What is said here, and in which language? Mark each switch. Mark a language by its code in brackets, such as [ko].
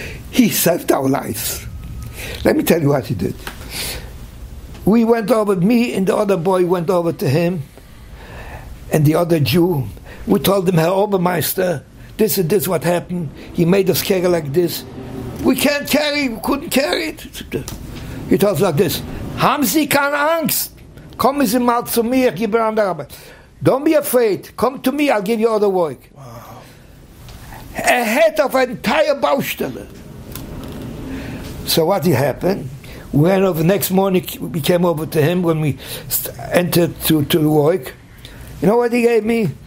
[en] He saved our lives. Let me tell you what he did. We went over, me and the other boy went over to him, and the other Jew. We told him, Herr Obermeister, this and this what happened. He made us carry like this. We couldn't carry it. He told us like this, [de] haben Sie keine Angst? Kommen Sie mal zu mir, ich gebe andere Arbeit. [en] Don't be afraid. Come to me, I'll give you other work. Wow. A head of an entire Baustelle. So what happened? We went over the next morning, we came over to him when we entered to work. You know what he gave me?